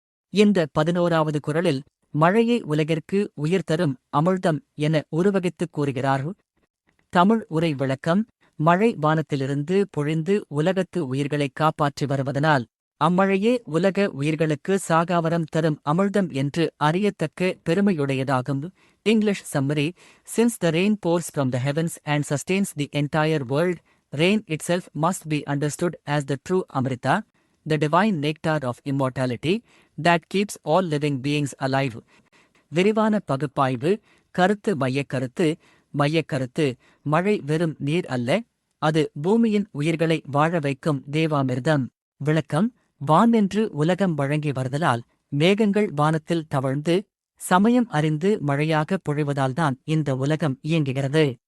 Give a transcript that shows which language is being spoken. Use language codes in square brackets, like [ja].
[ta] இந்த 11வது குறளில் மழையை உலகிற்கு உயிர் தரும் அமிழ்தம் என உருவகித்துக் கூறுகிறார். தமிழ் உரை விளக்கம். மழை வானத்திலிருந்து பொழிந்து உலகத்து உயிர்களைக் காப்பாற்றி வருவதனால் அம்மழையே உலக உயிர்களுக்கு சாகாவரம் தரும் அமிழ்தம் என்று அறியத்தக்க பெருமையுடையதாகும். [en] English summary. Since the rain pours from the heavens and sustains the entire world, rain itself must be understood as the true Amrita, the divine nectar of immortality, that keeps all living beings alive. [ta] விரிவான பகுப்பாய்வு. கருத்து மையக்கருத்து. மழை வெறும் நீர் அல்ல, அது பூமியின் உயிர்களை வாழ வைக்கும் தேவாமிர்தம். விளக்கம். வான் என்று உலகம் வழங்கி வருதலால் மேகங்கள் வானத்தில் தவழ்ந்து சமயம் அறிந்து மழையாக பொழிவதால்தான் இந்த உலகம் இயங்குகிறது.